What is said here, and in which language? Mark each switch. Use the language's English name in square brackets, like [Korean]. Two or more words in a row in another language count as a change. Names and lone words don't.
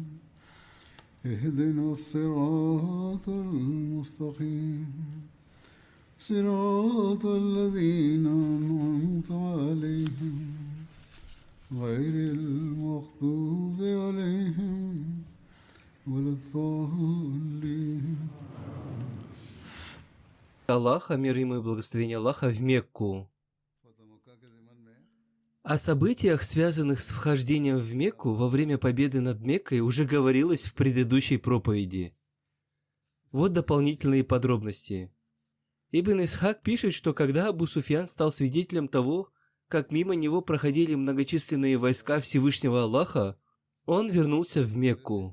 [Arabic] اهدنا الصراط المستقيم صراط الذين أنعمت عليهم غير المغضوب عليهم ولا الضالين. [Russian] Аллаха, мир ему и благословение Аллаха, в Мекку. О событиях, связанных с вхождением в Мекку во время победы над Меккой, уже говорилось в предыдущей проповеди. Вот дополнительные подробности. Ибн Исхак пишет, что когда Абу Суфьян стал свидетелем того, как мимо него проходили многочисленные войска Всевышнего Аллаха, он вернулся в Мекку.